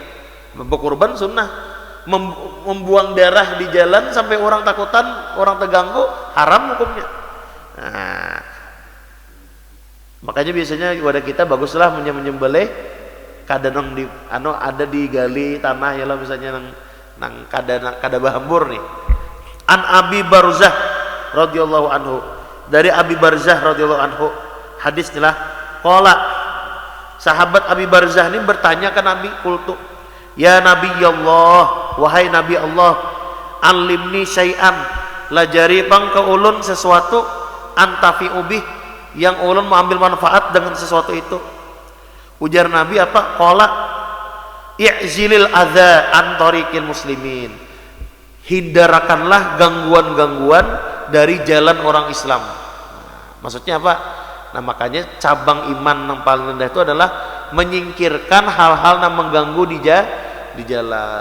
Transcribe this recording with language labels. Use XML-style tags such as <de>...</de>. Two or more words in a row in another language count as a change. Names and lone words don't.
<id>Berkurban sunnah, membuang darah di jalan sampai orang takutan, orang terganggu, haram hukumnya.</id> <bjn>Nah, makanya biasanya wadah kita baguslah menyembelih kadang di ada di gali tanah ya lah, misalnya nang kada bahambur nih.</bjn> <ar>عن أبي برزة رضي الله عنه,</ar> <id>dari Abi Barzah</id> <ar>رضي الله عنه,</ar> <id>hadis inilah qala, sahabat Abi Barzah ini bertanya ke Nabi,</id> <ar>قلت يا نبي الله,</ar> <bjn>wahai Nabi Allah,</bjn> <ar>علمني شيئا,</ar> <bjn>lajari bang ke ulun sesuatu,</bjn> <ar>أنتفع به,</ar> <bjn>yang ulun mengambil manfaat dengan sesuatu itu. Ujar Nabi apa?</bjn> <ar>قال اعزل الأذى عن طريق المسلمين,</ar> <bjn>hindarakanlah gangguan-gangguan dari jalan orang Islam.</bjn> <id>Maksudnya apa? Nah, makanya cabang iman yang paling rendah itu adalah menyingkirkan hal-hal yang mengganggu di jalan.</id>